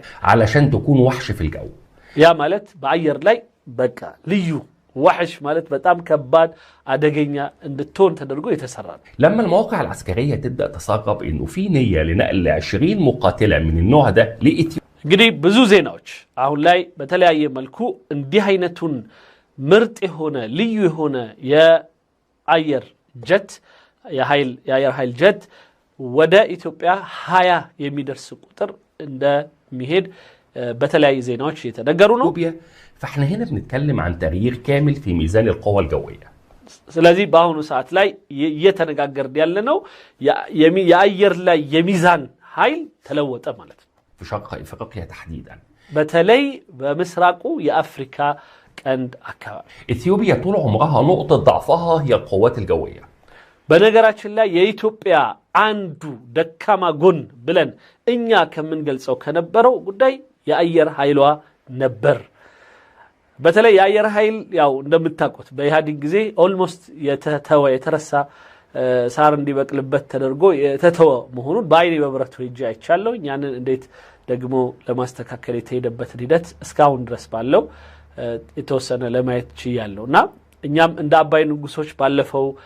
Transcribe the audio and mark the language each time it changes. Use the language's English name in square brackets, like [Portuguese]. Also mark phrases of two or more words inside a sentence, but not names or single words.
[Arabic] علشان تكون وحش في الجو. [Amharic] ያ ማለት በአየር ላይ በቃ ልዩ وحش ማለት በጣም ከባድ አደገኛ እንድትሆን ተደርጎ የተሰራ ነው። [Arabic] لما المواقع العسكرية تبدأ تسرب انه في نية لنقل 20 مقاتلة من النوع ده لإثيوبيا. [Amharic] እንግዲህ ብዙ ዜናዎች አሁን ላይ በተለያየ መልኩ እንዲህ አይነቱን ምርጥ የሆነ ልዩ የሆነ የአየር ጀት የአየር ኃይል ጀት ወደ ኢትዮጵያ 20 የሚደርስ ቁጥር እንደሚሄድ በተለያየ ዜናዎች የተነገሩ ነው። [Arabic] فاحنا هنا بنتكلم عن تغيير كامل في ميزان القوى الجوية. [Amharic] ስለዚህ በአሁኑ ሰዓት ላይ እየተነጋገርን ያለነው የአየር ላይ የሚዛን ኃይል ተለወጠ ማለት ነው። [Arabic] في شرق افريقيا تحديدا. [Amharic] በተለይ በምስራቁ የአፍሪካ ቀንድ አካባቢ [Arabic] ኢትዮጵያ طول عمرها نقطة ضعفها هي القوات الجوية. [Amharic] በነገራችን ላይ የኢትዮጵያ አንዱ ደካማ ጎን ብለን እኛ ከምንገልጸው ከነበረው ጉዳይ የአየር ኃይሏ ነበር። በተለይ የአየር ኃይል ያው እንደምታውቁት በኢህአዴግ ጊዜ ኦልሞስት የተረሳ ሳር እንዲበቅልበት ተደርጎ የተተወ መሆኑን በአይኔ በብረቱ ሄጄ አይቻለሁ። ያንን እንዴት ደግሞ ለማስተካከል የተሄደበትን ሂደት እስካሁን ድረስ ባለው የተወሰነ ለማየት ችያለሁና እኛም እንደ አባይ ንጉሶች ባለፈው